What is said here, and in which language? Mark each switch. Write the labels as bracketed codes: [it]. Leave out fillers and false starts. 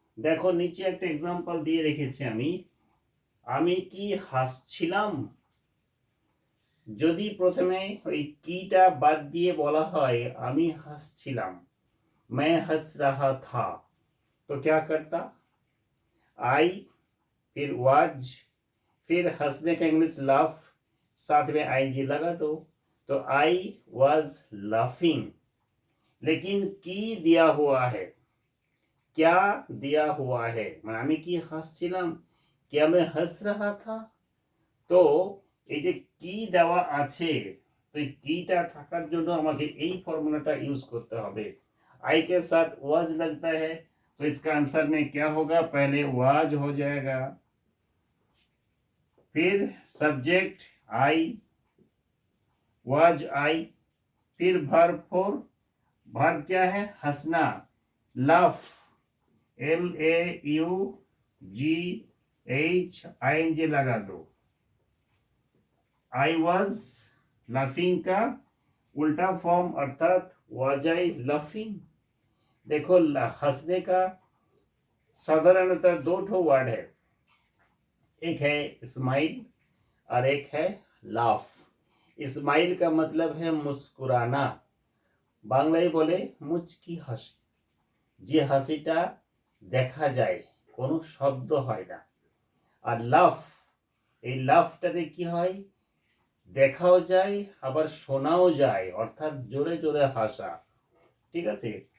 [bn] দেখো নিচে একটা এক্সাম্পল দিয়ে রেখেছি আমি কি হাসছিলাম। যদি প্রথমে ওই কিটা বাদ দিয়ে বলা হয় আমি হাসছিলাম, [hi] मैं हंस रहा था, तो क्या करता? आई, फिर वाज, फिर हंसने का इंग्लिश लाफ, साथ में ING लगा दो, तो आई वाज लाफिंग। लेकिन की दिया हुआ है, क्या दिया हुआ है, [bn] আমি কি হাসছিলাম, [hi] क्या मैं हंस रहा था। [bn] তো এই যে কি দেওয়া আছে, তো এই কিটা থাকার জন্য আমাকে এই ফর্মুলাটা ইউজ করতে হবে। [hi] आई के साथ वाज लगता है, तो इसका आंसर में क्या होगा? पहले वाज हो जाएगा, फिर सब्जेक्ट आई, वाज आई, फिर वर्ब फोर, वर्ब क्या है? हंसना, लाफ, LAUGHING लगा दो। आई वाज लाफिंग का उल्टा फॉर्म अर्थात वाज आई लाफिंग। देखो हंसने का साधारणतः दो ठो वर्ड है, एक है स्माइल और एक है लाफ। स्माइल का मतलब है मुस्कुराना, [bn] বাংলায় বলে মুচকি হাসি, যে হাসিটা দেখা যায় কোনো শব্দ হয় না। আর লাফ, এই লাফটাতে কি হয়? দেখাও যায় আবার শোনাও যায়, অর্থাৎ জোরে জোরে হাসা। ঠিক আছে?